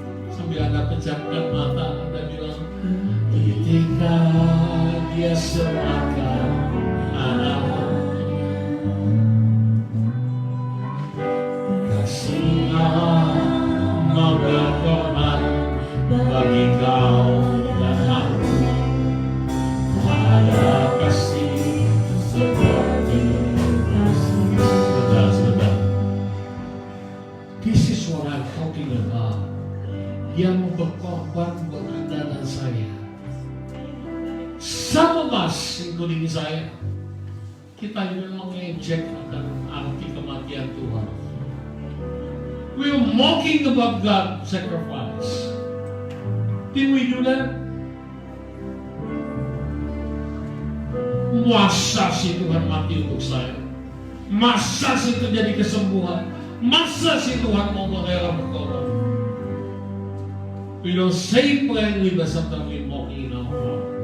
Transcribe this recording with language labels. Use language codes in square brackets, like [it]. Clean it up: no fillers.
[id] Sambil Anda pejamkan mata, Anda bilang, ketika Dia serahkan anak, kasih Allah mau berkorban bagi kau dan aku. Ada kasih seperti kasih. Saudara-saudara, [en] this is what I'm talking about. [id] Dia mau berkorban buat Anda dan saya. [en] Some of us, including [id] saya, kita juga mengejek akan arti kematian Tuhan. [en] We're mocking about God's sacrifice. Did we do that? [id] Masa sih Tuhan mati untuk saya? Masa sih terjadi kesembuhan? Masa sih Tuhan mau menghela berkorban? [en] We don't say plainly, but sometimes we mock in our heart.